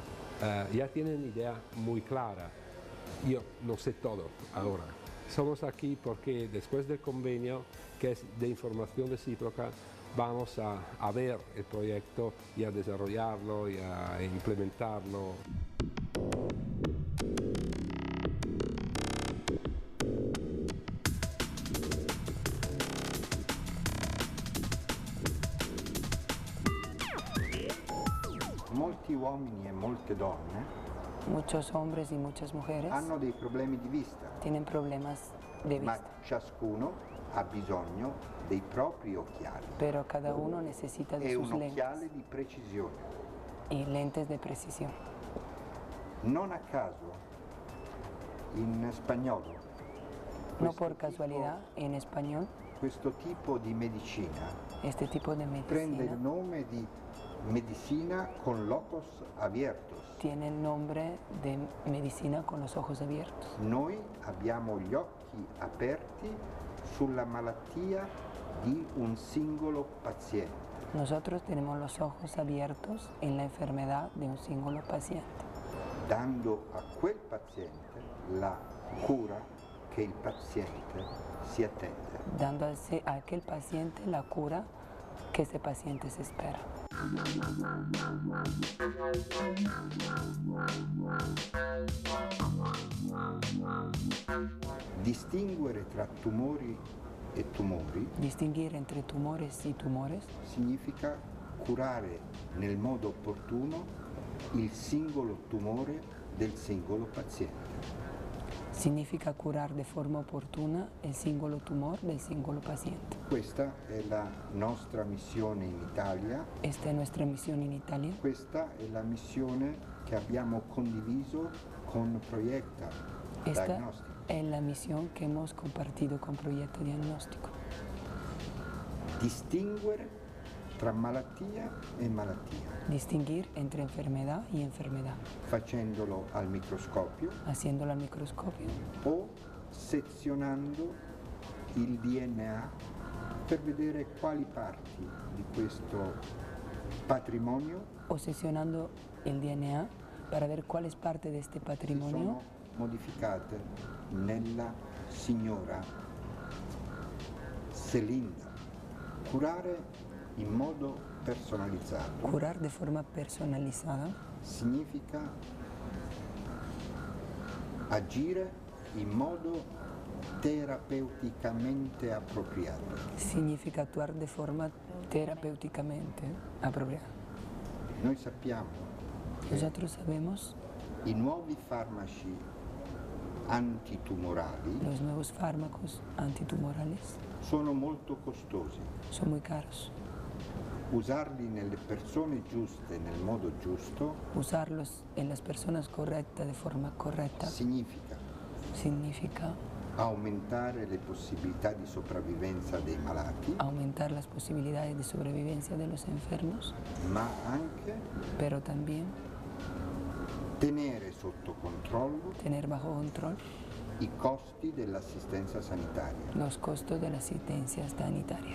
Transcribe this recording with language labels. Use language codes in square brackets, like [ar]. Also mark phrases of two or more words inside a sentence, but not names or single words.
[es] Ya tienen idea muy clara. Yo no sé todo ahora. Somos aquí porque después del convenio, que es de información recíproca, vamos a ver el proyecto y a desarrollarlo y a implementarlo. [it] Molti uomini e molte donne [es] Muchos hombres y muchas mujeres [it] hanno dei problemi di vista, [es] tienen problemas de [it] ma [es] vista, [it] ciascuno ha bisogno dei propri occhiali [es] pero cada uno necesita de [it] e [es] sus [it] un [es] lentes [it] occhiale di precisione. [es] y lentes de precisión. [it] Non a caso in spagnolo [es] No por casualidad, en español, [it] questo tipo di medicina [es] este tipo de [it] prende il [es] medicina [it] nome di medicina [es] con locos abiertos. tiene el nombre de medicina con los ojos abiertos. [it] Noi abbiamo gli occhi aperti sulla malattia di un singolo paziente, [es] Nosotros tenemos los ojos abiertos en la enfermedad de un singolo paciente, [it] dando a quel paziente la cura che il paziente si attende. [es] dando a aquel paciente la cura que ese paciente se espera. [it] Distinguere tra tumori e tumori [es] Distinguir entre tumores y tumores [it] significa curare nel modo opportuno il singolo tumore del singolo paziente. [es] significa curar de forma oportuna el singolo tumor del singolo paciente. [it] Questa è la nostra missione in Italia, [es] Esta es nuestra misión en Italia. [it] questa è la missione che abbiamo condiviso con Proiecta [es] Esta [it] Diagnostic. [es] es la misión que hemos compartido con Proyecto Diagnóstico. [it] Distinguere tra malattia e malattia, [es] Distinguir entre enfermedad y enfermedad, [it] facendolo al microscopio [es] haciéndolo al microscopio [it] o sezionando il DNA per vedere quali parti di questo patrimonio [es] o sesionando el DNA para ver cuál es parte de este [it] si [es] patrimonio [it] sono modificate nella signora Selinda. Curare in modo personalizzato [es] curar de forma personalizada [it] significa agire in modo terapeuticamente appropriato. [es] significa actuar de forma terapéuticamente apropiada. [it] Noi sappiamo che [es] Nosotros sabemos [it] i nuovi farmaci antitumorali [es] los nuevos fármacos antitumorales [it] sono molto costosi. [es] son muy caros. [it] Usarli nelle persone giuste nel modo giusto [es] Usarlos en las personas correctas de forma correcta [it] significa [es] significa [it] aumentare le possibilità di sopravvivenza dei malati, [es] aumentar las posibilidades de sobrevivencia de los enfermos, [it] ma anche [es] pero también [it] tenere sotto controllo [es] tener bajo control [it] i costi dell'assistenza sanitaria. [es] los costos de la asistencia sanitaria